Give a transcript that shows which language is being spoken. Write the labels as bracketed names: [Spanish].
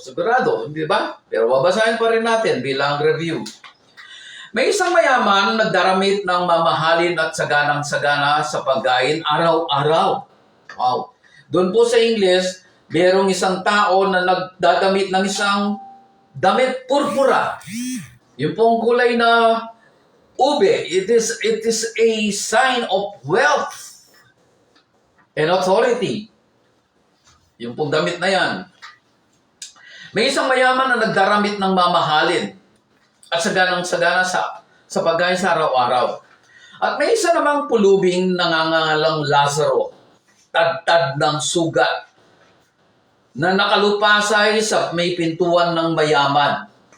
[Filipino] Sigurado, hindi ba? Pero babasahin pa rin natin bilang review. May isang mayaman nagdaramit ng mamahalin at saganang-sagana sa pagkain araw-araw. Wow. Doon po sa English, mayroong isang tao na nagdadamit ng isang damit purpura. Yung pong kulay na ube, [English] it is a sign of wealth and authority. [Filipino] Yung pong damit na yan. May isang mayaman na nagdaramit ng mamahalin at saganang-sagana sa pagkain sa araw-araw. At may isa namang pulubing nangangalang Lazaro, tad-tad ng sugat, na nakalupasay sa may pintuan ng mayaman.